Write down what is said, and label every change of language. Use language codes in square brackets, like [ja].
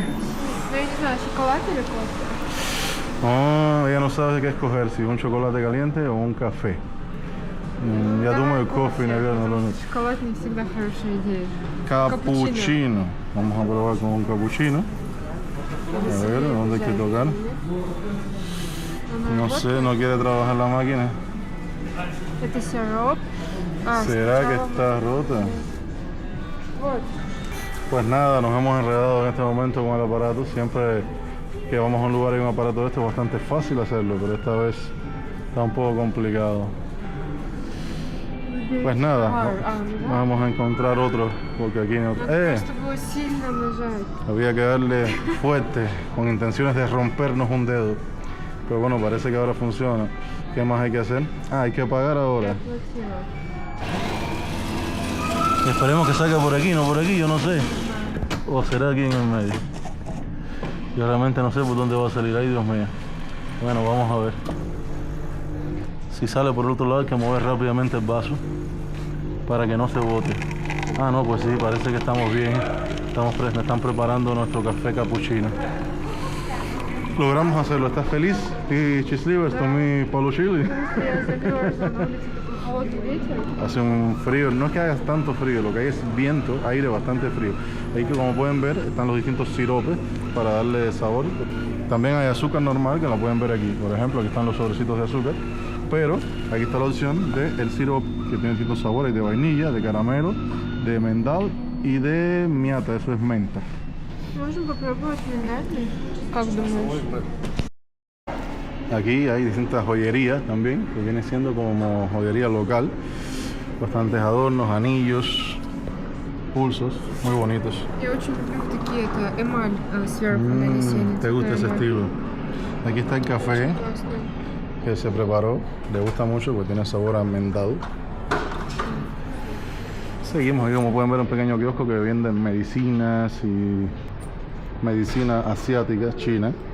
[ru] No, я не знаю, шоколад или кофе? [es] Oh, ella no sabe qué escoger, si un chocolate caliente o un café. [ru] Я думаю, кофе, наверное, Шоколад не всегда хорошая идея. [es] Cappuccino. Vamos a probar con un cappuccino. A ver, ¿dónde hay que tocar? No sé, no quiere trabajar la máquina. [ru] Это сироп. [es] ¿Será que está rota? [ru] Вот. [es] Pues nada, nos hemos enredado en este momento con el aparato. Siempre que vamos a un lugar y hay un aparato de este es bastante fácil hacerlo, pero esta vez está un poco complicado. Pues nada, vamos a encontrar otro, porque aquí no... [ru] Просто было сильно нажать. [es] Había que darle fuerte, con intenciones de rompernos un dedo. Pero bueno, parece que ahora funciona. ¿Qué más hay que hacer? Ah, hay que pagar ahora. Esperemos que salga por aquí, no por aquí, yo no sé. O será aquí en el medio. Yo realmente no sé por dónde va a salir. Ay, Dios mío. Bueno, vamos a ver. Si sale por el otro lado hay que mover rápidamente el vaso para que no se bote. Ah, no, pues sí, parece que estamos bien. Me están preparando nuestro café cappuccino. Logramos hacerlo. ¿Estás feliz? [ru] ¿Y счастлива, что мы получили? Я закрою за нами, такой холодный ветер. [es] Hace un frío, no es que haga tanto frío, lo que hay es viento, aire bastante frío. Ahí que como pueden ver están los distintos siropes para darle sabor. También hay azúcar normal que lo pueden ver aquí. Por ejemplo, aquí están los sobrecitos de azúcar. Pero aquí está la opción del sirope que tiene distintos sabores de vainilla, de caramelo, de mendal y de miata, eso es menta. [ru] Можем попробовать миндальный? Как думаешь? [es] Aquí hay distintas joyerías también, que viene siendo como joyería local. Bastantes adornos, anillos, pulsos, muy bonitos. [ru] Я очень люблю такие, это эмаль сверху нанесение. [es] ¿Te gusta ese estilo? Aquí está el café que se preparó, le gusta mucho porque tiene sabor a almendado. Seguimos aquí, como pueden ver, un pequeño kiosco que venden medicinas y medicina asiática, china.